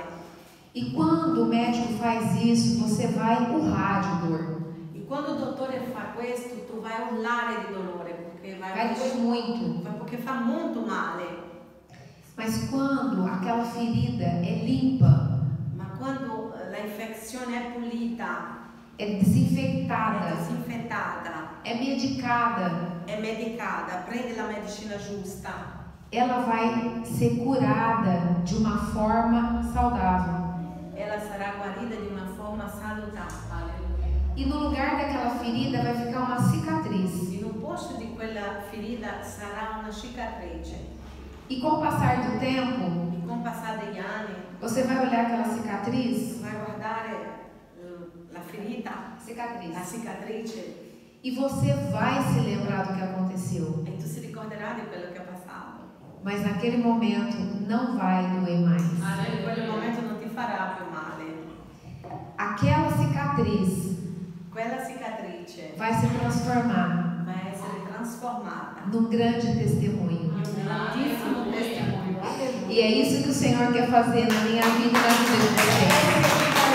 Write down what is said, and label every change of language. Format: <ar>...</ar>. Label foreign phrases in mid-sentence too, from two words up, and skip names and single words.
<pt>E quando o médico faz isso, você vai urrar de dor.</pt> <it>E quando il dottore fa questo, tu vai a urlare di dolore perché</it> <pt>Vai doer muito.</pt> <it>perché fa molto male.</it> <pt>Mas quando aquela ferida é limpa,</pt> <it>Ma quando la affezione è pulita,</it> <pt>é</pt> <it>è</it> <pt>desinfectada,</pt> <it>disinfettata,</it> <pt>é medicada,</pt> <it>è medicata, prende la medicina giusta,</it> <pt>ela vai ser curada de uma forma saudável.</pt> <it>ella sarà guarita di una forma salutare.</it> <pt>E no lugar daquela ferida vai ficar uma cicatriz.</pt> <it>In un posto di quella ferita sarà una cicatrice.</it> <pt>E com o passar do tempo,</pt> <it>E con il passare degli anni,</it> <pt>você vai olhar aquela cicatriz,</pt> <it>vai guardare la ferita, la cicatrice,</it> <pt>e você vai se lembrar do que aconteceu.</pt> <it>e tu si ricorderai di quello che è passato.</it> <pt>Mas naquele momento não vai doer mais.</pt> <it>In quel momento non ti farà più male.</it> <pt>Aquela cicatriz</pt> <it>Quella cicatrice</it> <pt>vai se transformar</pt> <it>va a essere trasformata</it> <pt>num grande testemunho.</pt> <it>in un grandissimo testimonio.</it> <pt>E é isso que o Senhor quer fazer na minha vida e na vida de vocês.</pt>